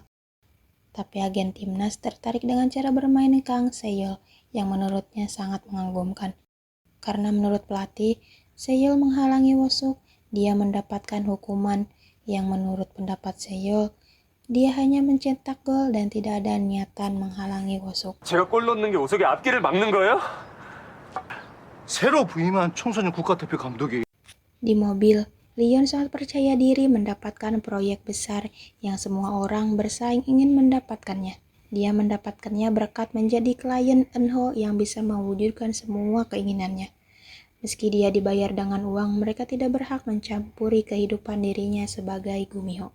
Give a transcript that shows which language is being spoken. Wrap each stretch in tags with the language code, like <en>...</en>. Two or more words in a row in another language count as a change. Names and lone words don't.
<id>Tapi agen timnas tertarik dengan cara bermain Kang Seyol yang menurutnya sangat mengagumkan. Karena menurut pelatih, Seyol menghalangi Wosuk, dia mendapatkan hukuman yang menurut pendapat Seyol, dia hanya mencetak gol dan tidak ada niatan menghalangi Wosuk.</id> <ko>제가 골 넣는 게 오석의 앞길을 막는 거예요? 새로 부임한 청소년 국가대표 감독이</ko> <id>Di mobil, Leon sangat percaya diri mendapatkan proyek besar yang semua orang bersaing ingin mendapatkannya. Dia mendapatkannya berkat menjadi klien Enho yang bisa mewujudkan semua keinginannya. Meski dia dibayar dengan uang, mereka tidak berhak mencampuri kehidupan dirinya sebagai gumiho.</id>